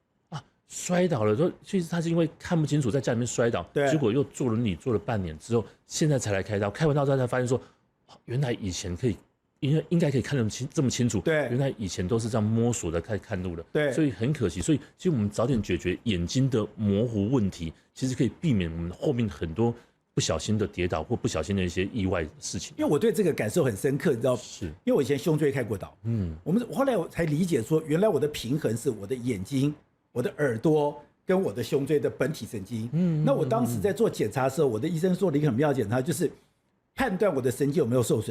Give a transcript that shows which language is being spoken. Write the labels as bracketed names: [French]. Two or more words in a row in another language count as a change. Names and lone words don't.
[Chinese] 摔倒了，其實他是因為看不清楚，在家裡面摔倒，結果又坐輪椅坐了半年之後，現在才來開刀。開完刀之後才發現說，原來以前應該可以看得這麼清楚，對，原來以前都是這樣摸索的開始看路的，對，所以很可惜。所以其實我們早點解決眼睛的模糊問題，其實可以避免我們後面很多不小心的跌倒或不小心的一些意外的事情。因為我对這個感受很深刻，你知道，是因為我以前胸椎開過刀，我後來我才理解說，原來我的平衡是我的眼睛、我的耳朵跟我的胸椎的本體神經。那我當时在做檢查的時候，我的医生做了一個很妙的檢查，就是判斷我的神經有沒有受損。